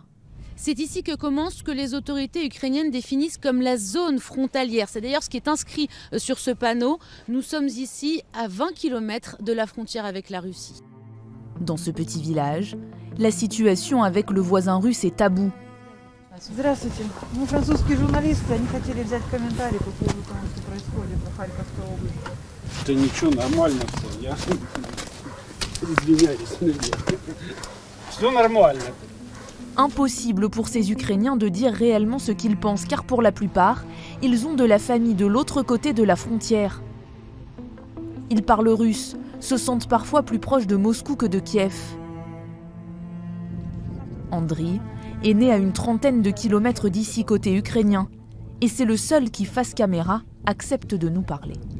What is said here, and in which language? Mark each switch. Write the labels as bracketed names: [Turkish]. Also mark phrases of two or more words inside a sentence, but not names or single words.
[French] C'est ici que commence ce que les autorités ukrainiennes définissent comme la zone frontalière. C'est d'ailleurs ce qui est inscrit sur ce panneau. Nous sommes ici à 20 km de la frontière avec la Russie. Dans ce petit village, la situation avec le voisin russe est taboue. [Russian] Здравствуйте. Мы французские журналисты, они хотели взять комментарий по поводу того, что происходит в Харьковской области. Да ничего, нормально все. Я извиняюсь. Все нормально. [French] Impossible pour ces Ukrainiens de dire réellement ce qu'ils pensent, car pour la plupart, ils ont de la famille de l'autre côté de la frontière. Ils parlent russe, se sentent parfois plus proches de Moscou que de Kiev. Andriy est né à une trentaine de kilomètres d'ici côté ukrainien, et c'est le seul qui, face caméra, accepte de nous parler.